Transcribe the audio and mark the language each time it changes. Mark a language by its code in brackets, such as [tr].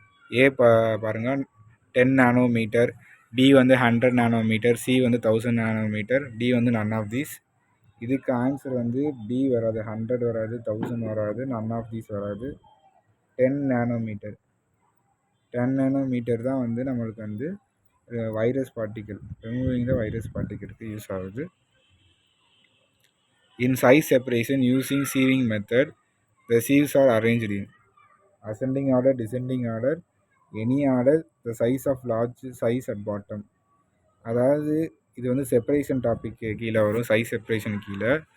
[ta] ஏ பாருங்கள் 10 nanometre, B வந்து 100 nanometre, C வந்து 1000 நானோமீட்டர், டி வந்து [en] None of these. [ta] இதுக்கு ஆன்சர் வந்து பி வராது, 100 வராது, 1000 வராது, [en] none of these [ta] வராது. 10 நானோமீட்டர், 10 நானோமீட்டர் தான் வந்து நம்மளுக்கு வந்து virus particle, [en] removing the virus பார்ட்டிக்கலுக்கு [ta] use ஆகுது. [en] In size separation using sieving method, the sieves are arranged in ascending order, descending order, any order, the size of large size at bottom. [ta] அதாவது இது வந்து separation topic கீழே வரும், சைஸ் செப்பரேஷன் கீழே.